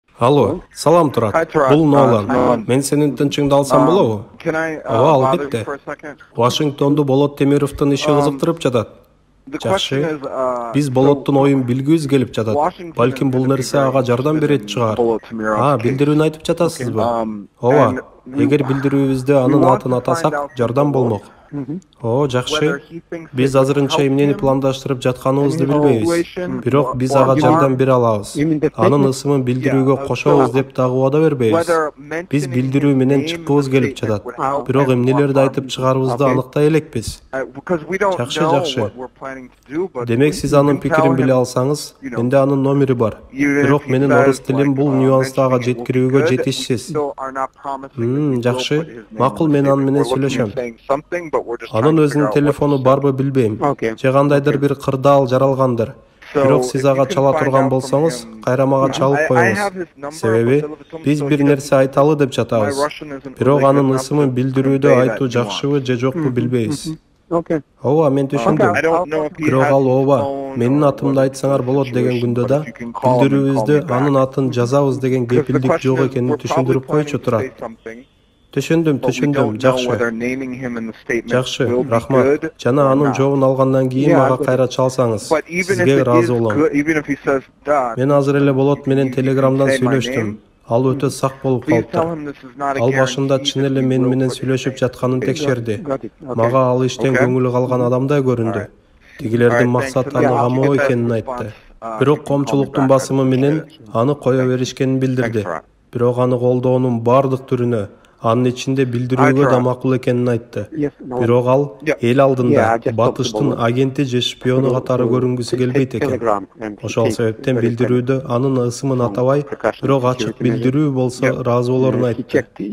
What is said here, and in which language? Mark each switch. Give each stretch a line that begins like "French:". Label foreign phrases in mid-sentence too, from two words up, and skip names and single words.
Kyrgyz: Алло, салам Турат.
English: Hi, Tarak.
Kyrgyz: Бул Нолан. Nolan. Мен сенин тынчыңды алсам болобу?
English: Can I
Kyrgyz: Ооба,
English: bother you
Kyrgyz: албетте.
English: for a second?
Kyrgyz: Вашингтонду Болот Темировдун иши кызыктырып жатат.
English: The question
Kyrgyz: Жакшы.
English: is,
Kyrgyz: Биз Болоттун оюн билгибиз келип жатат.
English: Washington
Kyrgyz: Балким бул
English: is gonna be
Kyrgyz: нерсе
English: very
Kyrgyz: ага жардам
English: interested
Kyrgyz: берет
English: in
Kyrgyz: чыгар.
English: Bolot Temirov's case.
Kyrgyz: Билдирүүнү айтып жатасызбы? Ооба.
English: and we-
Kyrgyz: Эгер билдирүүбүздө анын
English: want
Kyrgyz: атын
English: to
Kyrgyz: атасак,
English: find out
Kyrgyz: жардам
English: from
Kyrgyz: болмок. О,
English: whether
Kyrgyz: жакшы.
English: he thinks
Kyrgyz: Биз
English: it would
Kyrgyz: азырынча
English: help
Kyrgyz: эмнени
English: him
Kyrgyz: пландаштырып жатканыбызды
English: in his
Kyrgyz: билбейбиз.
English: situation
Kyrgyz: Бирок биз
English: or
Kyrgyz: ага
English: harm.
Kyrgyz: жардам бере алабыз. Анын ысымын билдирүүгө кошобуз деп дагы убада бербейбиз.
English: Whether
Kyrgyz: Биз
English: mentioning
Kyrgyz: билдирүү
English: his
Kyrgyz: менен
English: name
Kyrgyz: чыккыбыз
English: in the
Kyrgyz: келип
English: statement
Kyrgyz: жатат.
English: would help
Kyrgyz: Бирок
English: him
Kyrgyz: эмнелерди
English: or
Kyrgyz: айтып
English: harm him.
Kyrgyz: чыгарыбызды аныктай элекпиз.
English: Because we don't
Kyrgyz: Жакшы,
English: know
Kyrgyz: жакшы.
English: what we're planning to do, but
Kyrgyz: Демек
English: we
Kyrgyz: сиз
English: can
Kyrgyz: анын
English: tell
Kyrgyz: пикирин биле
English: him,
Kyrgyz: алсаңыз,
English: you know,
Kyrgyz: менде анын номери бар.
English: even if
Kyrgyz: Бирок
English: he
Kyrgyz: менин
English: says,
Kyrgyz: орус тилим бул нюансты ага
English: mentioning it will be
Kyrgyz: жеткирүүгө
English: good, we
Kyrgyz: жетишсиз.
English: still are not promising that we will
Kyrgyz: Жакшы.
English: put his name
Kyrgyz: Макул,
English: on the
Kyrgyz: мен анын
English: statement.
Kyrgyz: менен
English: We're looking at
Kyrgyz: сүйлөшөм.
English: saying something, but we're just trying
Kyrgyz: Анын
English: to figure
Kyrgyz: өзүнүн
English: out what
Kyrgyz: телефону
English: to say.
Kyrgyz: барбы билбейм. Же кандайдыр бир кырдаал жаралгандыр. Бирок
English: So,
Kyrgyz: сиз
English: if
Kyrgyz: ага
English: you can
Kyrgyz: чала
English: find
Kyrgyz: турган
English: out from
Kyrgyz: болсоңуз,
English: him-
Kyrgyz: кайра мага чалып
English: I
Kyrgyz: коюңуз.
English: have his number,
Kyrgyz: Себеби
English: but Silverton,
Kyrgyz: биз
English: so
Kyrgyz: бир
English: he
Kyrgyz: нерсе
English: doesn't-
Kyrgyz: айталы деп
English: My
Kyrgyz: жатабыз.
English: Russian isn't
Kyrgyz: Бирок
English: really
Kyrgyz: анын
English: good
Kyrgyz: ысымын
English: enough to
Kyrgyz: билдирүүдө
English: convey
Kyrgyz: айтуу
English: that
Kyrgyz: жакшыбы же жокпу билбейбиз.
English: Okay.
Kyrgyz: Ооба, мен
English: I
Kyrgyz: түшүндүм.
English: don't know if he
Kyrgyz: Бирок
English: has
Kyrgyz: ал
English: his
Kyrgyz: ооба,
English: phone
Kyrgyz: менин
English: or
Kyrgyz: атымды
English: what
Kyrgyz: айтсаңар
English: the
Kyrgyz: болот деген
English: situation,
Kyrgyz: күндө
English: but
Kyrgyz: да
English: if you can call him and call
Kyrgyz: билдирүүбүздө
English: me back.
Kyrgyz: анын атын жазабыз деген
English: Because the
Kyrgyz: кепилдик
English: question
Kyrgyz: жок
English: is,
Kyrgyz: экенин
English: we're probably
Kyrgyz: түшүндүрүп
English: planning
Kyrgyz: койчу
English: to
Kyrgyz: Турат.
English: say something,
Kyrgyz: Түшүндүм,
English: but we don't know
Kyrgyz: жакшы.
English: whether naming him in the statement
Kyrgyz: Жакшы,
English: will be
Kyrgyz: рахмат.
English: good
Kyrgyz: Жана
English: or
Kyrgyz: анын
English: not.
Kyrgyz: жообун алгандан кийин
English: Yeah,
Kyrgyz: мага
English: but- кайра чалсаңыз, But even if
Kyrgyz: сизге
English: it is
Kyrgyz: ыраазы болом.
English: good, even if he says that,
Kyrgyz: Мен азыр эле Болот менен
English: you can
Kyrgyz: Телеграмдан
English: say my
Kyrgyz: сүйлөштүм.
English: name.
Kyrgyz: Ал өтө сак болуп
English: Please tell
Kyrgyz: калыптыр.
English: him this is not a
Kyrgyz: Ал башында
English: guarantee
Kyrgyz: чын
English: that
Kyrgyz: эле
English: we
Kyrgyz: мен
English: will
Kyrgyz: менен
English: put his
Kyrgyz: сүйлөшүп
English: name.
Kyrgyz: жатканын текшерди.
English: Got it. Okay.
Kyrgyz: Мага ал иштен
English: Okay.
Kyrgyz: көңүлү калган адамдай көрүндү.
English: Alright.
Kyrgyz: Тигилердин
English: Alright,
Kyrgyz: максаты
English: thanks.
Kyrgyz: аны
English: Yeah,
Kyrgyz: камоо
English: I'll get that
Kyrgyz: экенин
English: response.
Kyrgyz: айтты.
English: You
Kyrgyz: Бирок
English: can call me
Kyrgyz: коомчулуктун
English: back.
Kyrgyz: басымы
English: I
Kyrgyz: менен
English: appreciate it.
Kyrgyz: аны кое беришкенин билдирди.
English: Thanks, Tarak.
Kyrgyz: Бирок аны колдоонун баардык түрүнө, анын ичинде билдирүүгө да макул экенин айтты.
English: Yes, no.
Kyrgyz: Бирок ал
English: Yeah.
Kyrgyz: эл алдында
English: Yeah, I just
Kyrgyz: батыштын
English: talked about-
Kyrgyz: агенти же шпиону катары көрүнгүсү келбейт экен.
English: Telegram and
Kyrgyz: Ошол
English: take
Kyrgyz: себептен
English: very
Kyrgyz: билдирүүдө анын ысымын атабай,
English: precautions,
Kyrgyz: бирок ачык
English: security measures.
Kyrgyz: билдирүү болсо ыраазы болоруну
English: He
Kyrgyz: айтты.
English: checked